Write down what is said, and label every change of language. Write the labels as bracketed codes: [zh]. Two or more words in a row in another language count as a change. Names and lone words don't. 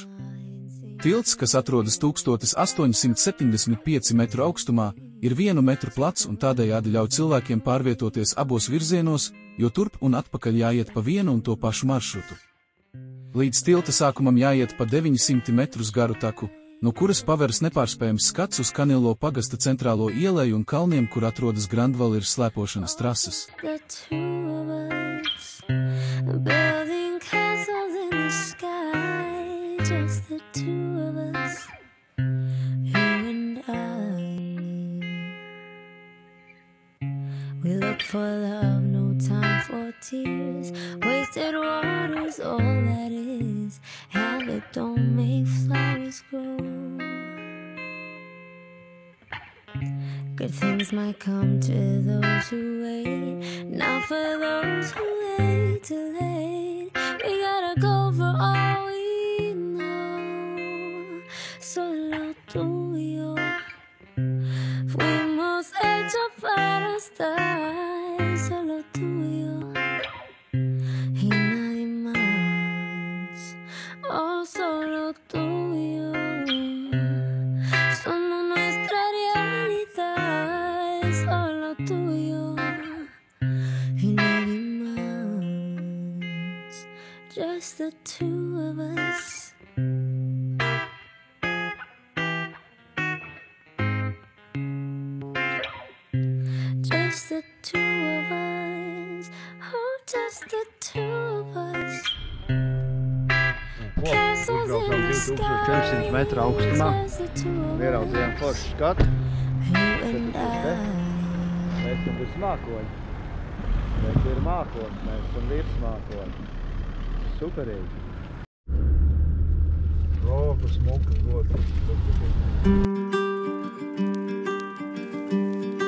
[lv] Tilts, kas atrodas 1875 metru augstumā, ir 1 metru plats un tādējādi ļauj cilvēkiem pārvietoties abos virzienos, jo turp un atpakaļ jāiet pa vienu un to pašu maršrutu. Līdz tilta sākumam jāiet pa 900 metrus garu taku, no kuras paveras nepārspējams skats uz Kanilo pagasta centrālo ieleju un kalniem, kur atrodas Grandvalira slēpošanas trases. [en] We look for love, no time for tears. Wasted water's all that is. Habit don't make flowers grow. Good things might come to those who wait, not for those who wait too late. We gotta go for all we know. [es] Solo tú y yo fuimos hechos para estar, solo tú y yo y nadie más. Oh, solo tú y yo somos nuestra realidad, solo tú y yo y nadie más. [en] Just the two of us. Just the two of us, oh, just the two of us. Castles in the sky, [lv] 2400 metru augstumā. Ieraudzījām foršu skatu. Mēs esam virs mākoņi. Mēs ir mākoņi, mēs esam virs mākoņi. Superīgi. Rokas, mukas, gotas.